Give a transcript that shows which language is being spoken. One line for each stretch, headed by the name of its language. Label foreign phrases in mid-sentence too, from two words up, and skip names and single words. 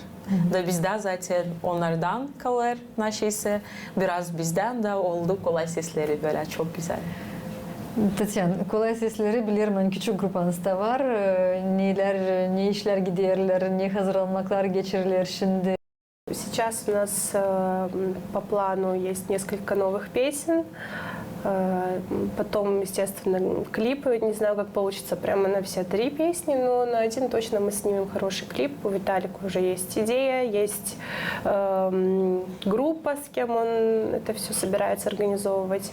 Gagauz: Da bizde zaten onlardan kalır neşesi. Biraz bizden de oldu kolay sesleri böyle çok güzel. Tatyana, kolay sesleri bilirim hani küçük grupanızda var. Ne işler giderler, ne hazırlanmaklar geçirirler şimdi.
Russian: Сейчас у нас по плану есть несколько новых песен. Потом, естественно, клипы. Не знаю, как получится прямо на все 3 песни, но на один точно мы снимем хороший клип. У Виталика уже есть идея, есть группа, с кем он это все собирается организовывать.